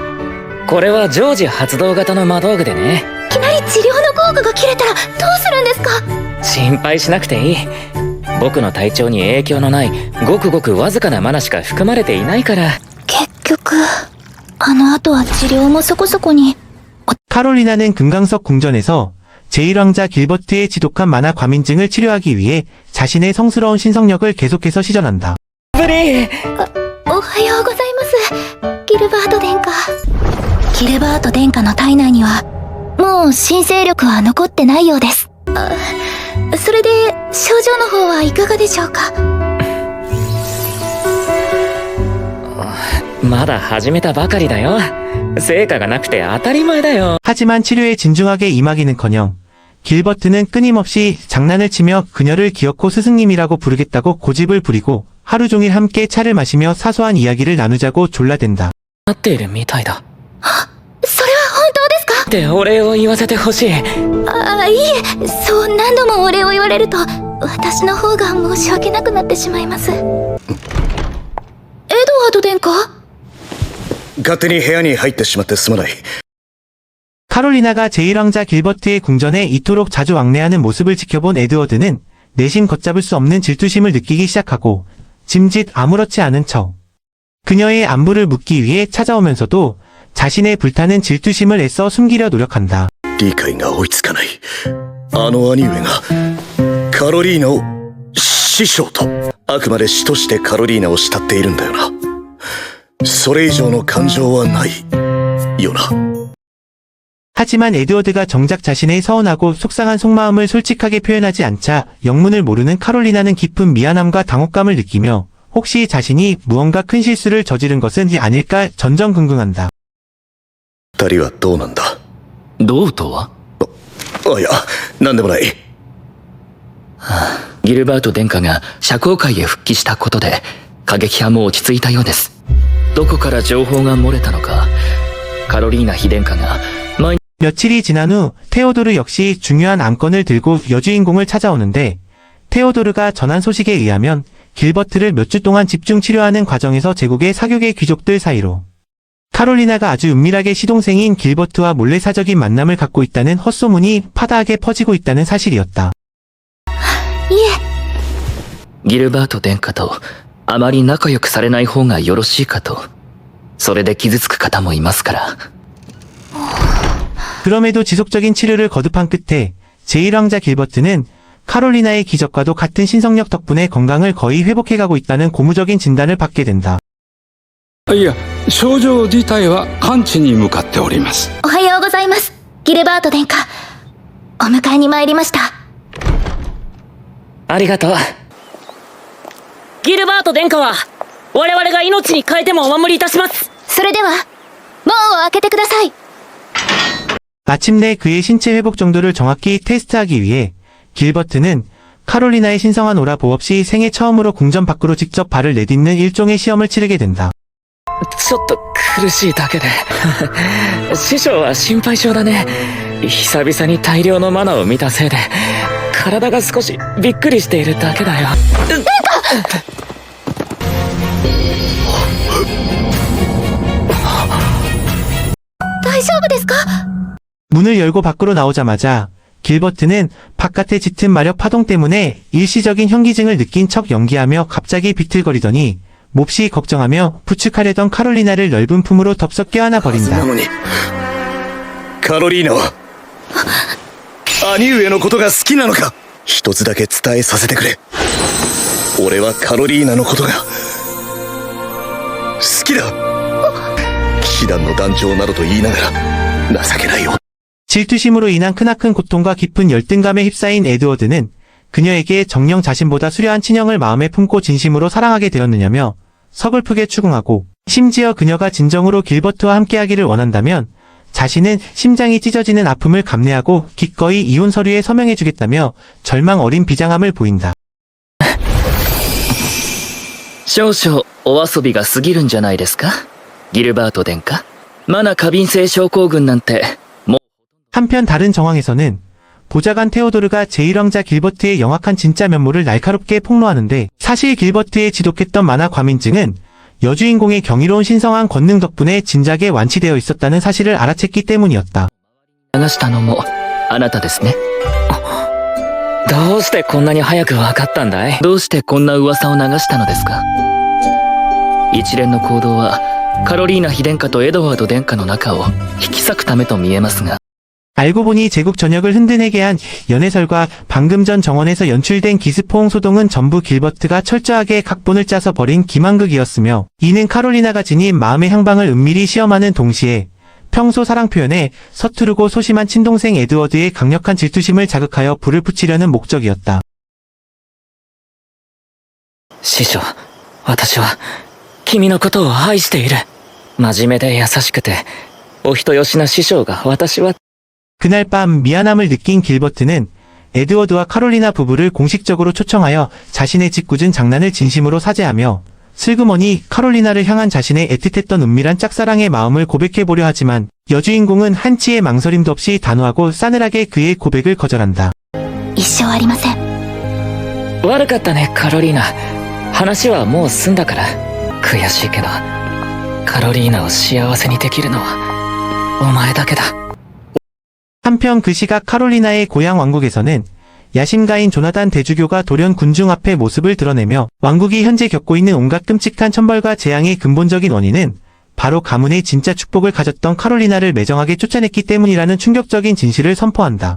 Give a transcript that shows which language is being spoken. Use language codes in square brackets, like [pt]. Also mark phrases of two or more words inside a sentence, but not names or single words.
[ja] これは常時発動型の魔道具でね。いきなり治療の効果が切れたらどうするんですか？心配しなくていい。僕の体調に影響のないごくごくわずかなマナしか含まれていないから。結局あの後は治療もそこそこに。 [ko] 카롤리나는 금강석 궁전에서 제1왕자 길버트의 지독한 만화 과민증을 치료하기 위해 자신의 성스러운 신성력을 계속해서 시전한다. [ja] おはようございます。ギルバート殿下。ギルバート殿下の体内にはもう新勢力は残ってないようです。それで症状の方はいかがでしょうか？まだ始めたばかりだよ。成果がなくて当たり前だよ。 [ko] 하지만 치료에 진중하게 임하기는커녕 길버트는 끊임없이 장난을 치며 그녀를 기어코 스승님이라고 부르겠다고 고집을 부리고 하루 종일 함께 차를 마시며 사소한 이야기를 나누자고 졸라댄다. [ja] なっているみたいだ。それは本当ですか？ってお礼を言わせてほしい。いえ、そう何度もお礼を言われると私の方が申し訳なくなってしまいます。エドワード殿下？勝手に部屋に入ってしまってすまない。 [ko] 카롤리나가 제1왕자 길버트의 궁전에 이토록 자주 왕래하는 모습을 지켜본 에드워드는 내심 걷잡을 수 없는 질투심을 느끼기 시작하고 짐짓 아무렇지 않은 척 그녀의 안부를 묻기 위해 찾아오면서도 자신의 불타는 질투심을 애써 숨기려 노력한다. [ja] 理解が追いつかない。あの兄上がカロリーナを師匠と、あくまで師としてカロリーナを慕っているんだよな。それ以上の感情はないよな。 [ko] 하지만 에드워드가 정작 자신의 서운하고 속상한 속마음을 솔직하게 표현하지 않자 영문을 모르는 카롤리나는 깊은 미안함과 당혹감을 느끼며 혹시 자신이 무언가 큰 실수를 저지른 것은 아닐까 전전긍긍한다. [ja] 二人はどうなんだ？どうとは？いや、なんでもない。ギルバート殿下が社交界へ復帰したことで過激派も落ち着いたようです。どこから情報が漏れたのか、カロリーナ妃殿下が [ko] 며칠이 지난 후 테오도르 역시 중요한 안건을 들고 여주인공을 찾아오는데 테오도르가 전한 소식에 의하면 길버트를 몇 주 동안 집중 치료하는 과정에서 제국의 사교계 귀족들 사이로 카롤리나가 아주 은밀하게 시동생인 길버트와 몰래 사적인 만남을 갖고 있다는 헛소문이 파다하게 퍼지고 있다는 사실이었다. [ja] ギルバート殿下とあまり仲良くされない方がよろしいかと。それで傷つく方もいますから。 [ko] 그럼에도 지속적인 치료를 거듭한 끝에 제1왕자 길버트는 카롤리나의 기적과도 같은 신성력 덕분에 건강을 거의 회복해가고 있다는 고무적인 진단을 받게 된다. [ja] いや、症状自体は完治に向かっております。おはようございます。ギルバート殿下。お迎えに参りました。ありがとう。ギルバート殿下は我々が命に変えてもお守りいたします。それでは、門を開けてください。 [ko] 마침내 그의 신체 회복 정도를 정확히 테스트하기 위해 길버트는 카롤리나의 신성한 오라 보업 시 생애 처음으로 궁전 밖으로 직접 발을 내딛는 일종의 시험을 치르게 된다. [ja] ちょっと苦しいだけで。師匠は心配性だね。久々に大量のマナを見たせいで、体が少しびっくりしているだけだよ。大丈夫ですか？ [ko] 문을 열고 밖으로 나오자마자 길버트는 바깥의 짙은 마력 파동 때문에 일시적인 현기증을 느낀 척 연기하며 갑자기 비틀거리더니 몹시 걱정하며 부축하려던 카롤리나를 넓은 품으로 덥석 껴안아 버린다. [ja] なのにカロリーナは兄上のことが好きなのか。一つだけ伝えさせてくれ。俺はカロリーナのことが好きだ。騎士団の団長などと言いながら情けないよ。 [ko] 질투심으로 인한 크나큰 고통과 깊은 열등감에 휩싸인 에드워드는 그녀에게 정녕 자신보다 수려한 친형을 마음에 품고 진심으로 사랑하게 되었느냐며 서글프게 추궁하고 심지어 그녀가 진정으로 길버트와 함께하기를 원한다면 자신은 심장이 찢어지는 아픔을 감내하고 기꺼이 이혼 서류에 서명해주겠다며 절망 어린 비장함을 보인다. [ja] 少々お遊びが過ぎるんじゃないですかギルバート殿下。マナ過敏性症候群なんて [ko] 한편 다른 정황에서는 보좌관 테오도르가 제1왕자 길버트의 영악한 진짜 면모를 날카롭게 폭로하는데 사실 길버트의 지독했던 만화 과민증은 여주인공의 경이로운 신성한 권능 덕분에 진작에 완치되어 있었다는 사실을 알아챘기 때문이었다. [ja] 流したのもあなたですね。どうしてこんなに早く分かったんだい？どうしてこんな噂を流したのですか。一連の行動はカロリーナ妃殿下とエドワード殿下の仲を引き裂くためと見えますが。 [ko] 알고 보니 제국 전역을 흔들게 한 연애설과 방금 전 정원에서 연출된 기습포옹 소동은 전부 길버트가 철저하게 각본을 짜서 벌인 기만극이었으며 이는 카롤리나가 지닌 마음의 향방을 은밀히 시험하는 동시에 평소 사랑 표현에 서투르고 소심한 친동생 에드워드의 강력한 질투심을 자극하여 불을 붙이려는 목적이었다. [ja] 師匠、私は君のことを愛している。真面目で優しくてお人よしな師匠が私は [ko] 그날 밤 미안함을 느낀 길버트는 에드워드와 카롤리나 부부를 공식적으로 초청하여 자신의 짓궂은 장난을 진심으로 사죄하며 슬그머니 카롤리나를 향한 자신의 애틋했던 은밀한 짝사랑의 마음을 고백해보려 하지만 여주인공은 한치의 망설임도 없이 단호하고 싸늘하게 그의 고백을 거절한다. [ja] 一生ありません。悪かったね、カロリーナ。話はもう済んだから。悔しいけど、カロリーナを幸せにできるのはお前だけだ。 [ko] 한편 그 시각 카롤리나의 고향 왕국에서는 야심가인 조나단 대주교가 돌연 군중 앞에 모습을 드러내며 왕국이 현재 겪고 있는 온갖 끔찍한 천벌과 재앙의 근본적인 원인은 바로 가문의 진짜 축복을 가졌던 카롤리나를 매정하게 쫓아냈기 때문이라는 충격적인 진실을 선포한다.